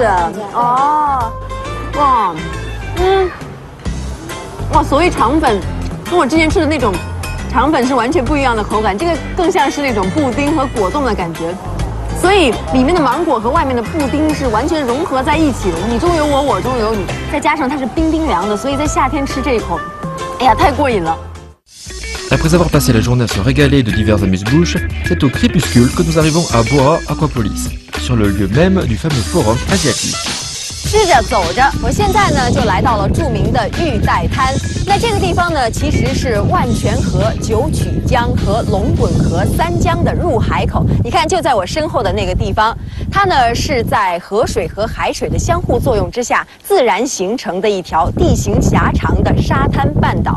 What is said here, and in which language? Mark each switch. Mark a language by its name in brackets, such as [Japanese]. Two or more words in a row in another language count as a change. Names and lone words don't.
[Chinese] 哦，哇，哇，所谓肠粉，跟我之前吃的那种肠粉是完全不一样的口感，这个更像是那种布丁和果冻的感觉。所以里面的芒果和外面的布丁是完全融合在一起的，你中有我，我中有你，再加上它是冰冰凉的，所以在夏天吃这一口，哎呀，太过瘾了。 [French] Après avoir passé la journée à se régaler de divers amuse-bouches, c'est au crépuscule que nous arrivons à Boao Aquapolis, sur le lieu même du fameux forum asiatique. [Chinese] 吃着走着，我现在呢就来到了著名的玉带滩。那这个地方呢，其实是万泉河、九曲江和龙滚河三江的入海口。你看，就在我身后的那个地方，它呢是在河水和海水的相互作用之下，自然形成的一条地形狭长的沙滩半岛。